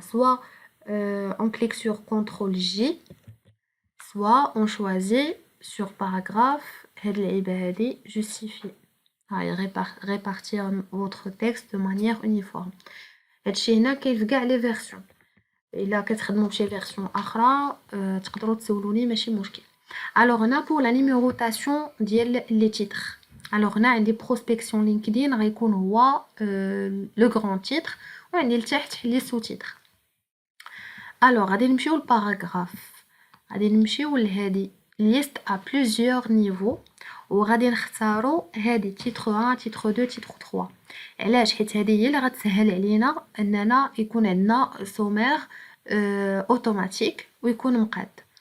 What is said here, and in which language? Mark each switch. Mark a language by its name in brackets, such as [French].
[French] Soit on clique sur CTRL-J, soit on choisit sur paragraphe, justifier. Répartir votre texte de manière uniforme. [Arabic] هادشي هنا كاين في كاع لي فيرسيون. الا كتخدموا بشي فيرسيون اخرى تقدروا تسولوني ماشي مشكل. [French] Alors هنا pour la numérotation ديال les titres. [Arabic] Alors هنا عندي [French] prospection LinkedIn [Arabic] غيكون هو le grand titre وعندي لتحت les sous-titres. Alors غادي نمشيو للباراغراف. غادي نمشيو لهادي [French] liste à plusieurs niveaux [Arabic] وغادي نختاروا هادي تيتر 1 تيتر 2 تيتر 3. علاش؟ حيت هذه هي اللي غتسهل علينا اننا يكون عندنا سومير اوتوماتيك ويكون مقاد.